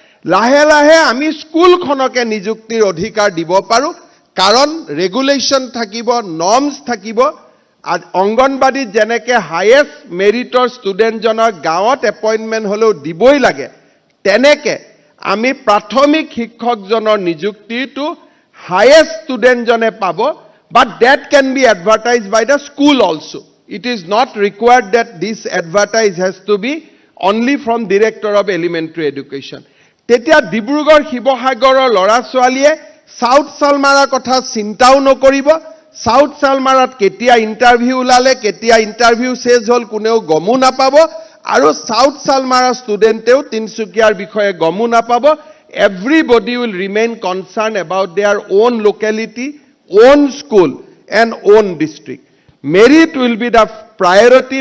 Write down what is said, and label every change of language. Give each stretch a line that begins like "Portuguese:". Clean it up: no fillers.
Assamese: লাহে লাহে আমি স্কুলখনকে নিযুক্তিৰ অধিকাৰ দিব পাৰোঁ, কাৰণ ৰেগুলেশ্যন থাকিব, নৰ্মছ থাকিব। অংগনবাদীত যেনেকৈ হায়েষ্ট মেৰিটৰ ষ্টুডেণ্টজনক গাঁৱত এপইণ্টমেণ্ট হ'লেও দিবই লাগে, তেনেকৈ আমি প্ৰাথমিক শিক্ষকজনৰ নিযুক্তিটো হায়েষ্ট ষ্টুডেণ্টজনে পাব।
English: But that can be advertised by the school also. It is not required that this advertise has to be only from Director of Elementary Education.
Assamese: তেতিয়া ডিব্ৰুগড় শিৱসাগৰৰ ল'ৰা ছোৱালীয়ে সাউথ সালমাৰাৰ কথা চিন্তাও নকৰিব। সাউথ সালমাৰাত কেতিয়া ইণ্টাৰভিউ ওলালে, কেতিয়া ইণ্টাৰভিউ শেষ হ'ল, কোনেও গমো নাপাব। আৰু সাউথ সালমাৰা ষ্টুডেণ্টেও তিনিচুকীয়াৰ বিষয়ে গমো নাপাব।
English: Everybody will remain concerned about their own locality, own school and own district. Merit will be the priority.